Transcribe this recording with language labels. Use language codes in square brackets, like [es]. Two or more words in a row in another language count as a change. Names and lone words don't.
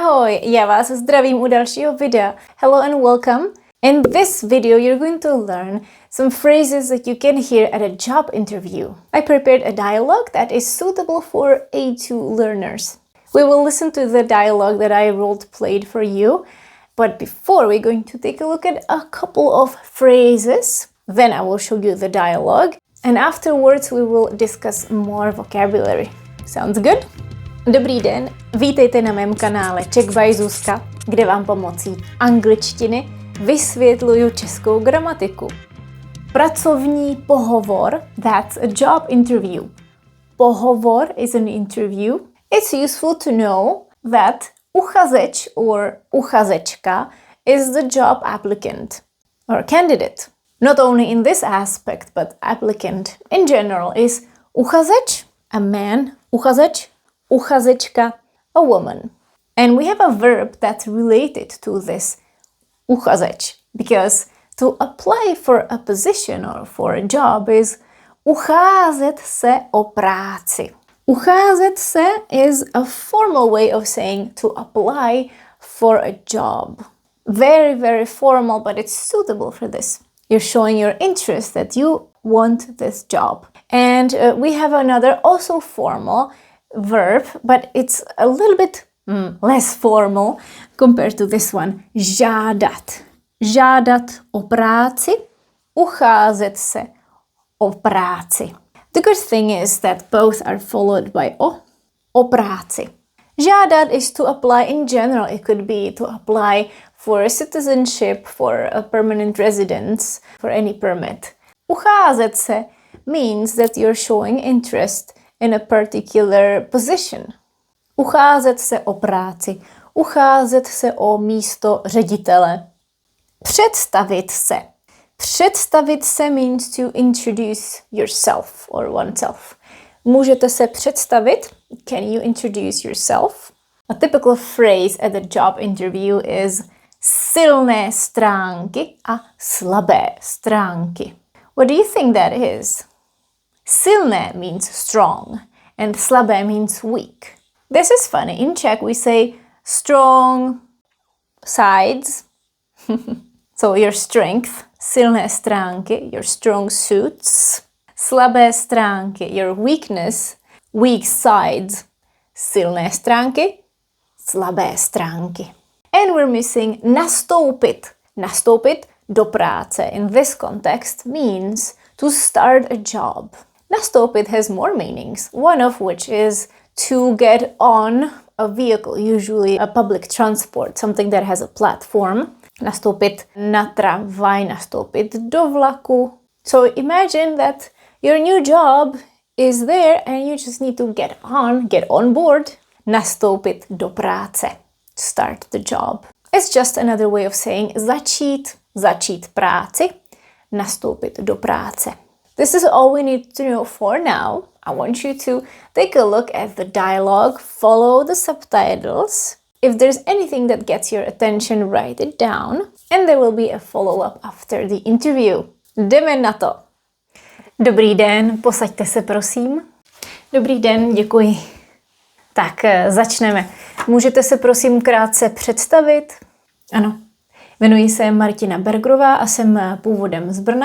[cs] Ahoj, já vás zdravím u dalšího videa. [en] Hello and welcome. In this video, you're going to learn some phrases that you can hear at a job interview. I prepared a dialogue that is suitable for A2 learners. We will listen to the dialogue that I role-played for you, but before we're going to take a look at a couple of phrases. Then I will show you the dialogue, and afterwards we will discuss more vocabulary. Sounds good? [cs] Dobrý den, vítejte na mém kanále Czech by Zuzka, kde vám pomocí angličtiny vysvětluju českou gramatiku. Pracovní pohovor, [en] that's a job interview. Pohovor is an interview. It's useful to know that uchazeč or uchazečka is the job applicant or candidate. Not only in this aspect, but applicant in general is uchazeč, a man, uchazeč, uchazečka, a woman. And we have a verb that's related to this uchazeč, because to apply for a position or for a job is [cs] ucházet se o práci. Ucházet se [en] is a formal way of saying to apply for a job. Very, very formal, but it's suitable for this. You're showing your interest that you want this job. And we have another also formal verb, but it's a little bit less formal compared to this one. [cs] Žádat. Žádat o práci, ucházet se o práci. [en] The good thing is that both are followed by [cs] o práci. [en] Žádat is to apply in general. It could be to apply for a citizenship, for a permanent residence, for any permit. [cs] Ucházet se [en] means that you're showing interest in a particular position. [cs] Ucházet se o práci, ucházet se o místo ředitele. Představit se. Představit se [en] means to introduce yourself or oneself. [cs] Můžete se představit? [en] Can you introduce yourself? A typical phrase at the job interview is [cs] silné stránky a slabé stránky. [en] What do you think that is? Silné means strong and slabé means weak. This is funny. In Czech we say strong sides. So your strength, [cs] silné stránky, [en] your strong suits. [cs] Slabé stránky, [en] your weakness, weak sides. [cs] Silné stránky, slabé stránky. [en] And we're missing nastoupit. [cs] Nastoupit do práce [en] in this context means to start a job. Nastoupit has more meanings, one of which is to get on a vehicle, usually a public transport, something that has a platform. [cs] Nastoupit na tramvaj, nastoupit do vlaku. [en] So imagine that your new job is there and you just need to get on board. [cs] Nastoupit do práce, [en] start the job. It's just another way of saying [cs] začít práci, nastoupit do práce. [en] This is all we need to know for now. I want you to take a look at the dialogue, follow the subtitles. If there's anything that gets your attention, write it down, and there will be a follow-up after the interview. [cs] Jdeme na to. Dobrý den, posaďte se prosím. Dobrý den, děkuji. Tak, začneme. Můžete se prosím krátce představit? Ano, jmenuji se Martina Bergerová a jsem původem z Brna.